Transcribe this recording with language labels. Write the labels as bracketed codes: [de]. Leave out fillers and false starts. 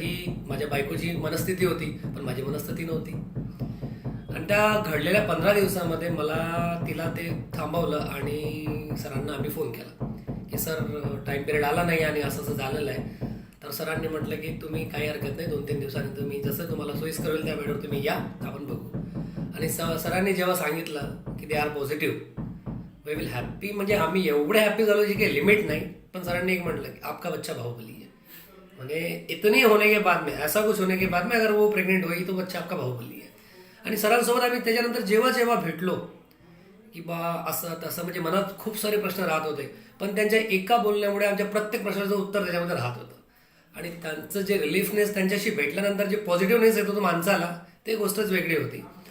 [mr] ही माझ्या बायकोची मनस्थिती होती पण माझी मनस्थिती नव्हती. आणि त्या घडलेल्या 15 दिवसामध्ये तिला ते थांबवलं आणि सरांना आम्ही फोन केला की सर टाईम पिरियड आला नाही आणि असं झालेलं आहे. तर सरांनी म्हटलं की तुम्ही काही हरकत नाही, 2-3 दिवसांनी तुम्ही जसं तुम्हाला सोयीस्कर होईल त्या वेळेवर तुम्ही या, आपण बघू. आणि सरांनी जेव्हा सांगितलं की [en] they are positive we will happy, [mr] म्हणजे आम्ही एवढे हॅप्पी झालो जी काही लिमिट नाही. पण सरांनी एक म्हटलं की [hi] आपका बच्चा बाहुबली है, म्हणजे इतनी होने के बाद में ऐसा कुछ होने के बाद में अगर वो प्रेग्नेंट होई तो बच्चा आपका बाहुबली है. [mr] आणि सरांसोबत आम्ही त्याच्यानंतर जेव्हा भेटलो की बा असं तसं म्हणजे मनात खूप सारे प्रश्न राहत होते पण त्यांच्या एका बोलण्यामुळे आमच्या प्रत्येक प्रश्नाचं उत्तर त्याच्यामध्ये राहत होतं. आणि त्यांचं जे रिलीफनेस त्यांच्याशी भेटल्यानंतर जे पॉझिटिव्हनेस येत होतं माणसाला ते गोष्टच वेगळी होती.